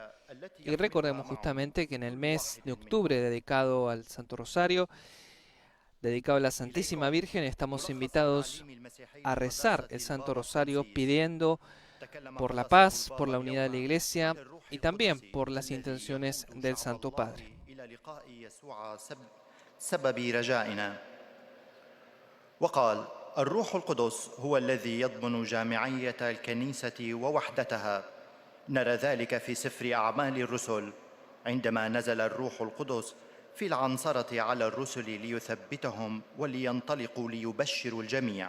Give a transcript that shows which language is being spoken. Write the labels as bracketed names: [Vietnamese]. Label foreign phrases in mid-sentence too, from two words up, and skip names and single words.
[Spanish] Y recordemos justamente que en el mes de octubre dedicado al Santo Rosario, dedicado a la Santísima Virgen, estamos invitados a rezar el Santo Rosario pidiendo por la paz, por la unidad de la Iglesia y también por las intenciones del Santo Padre. [Arabic] وقال الروح القدس هو الذي يضمن جامعية الكنيسة ووحدتها. نرى ذلك في سفر أعمال الرسل عندما نزل الروح القدس في العنصرة على الرسل ليثبتهم ولينطلقوا ليبشروا الجميع.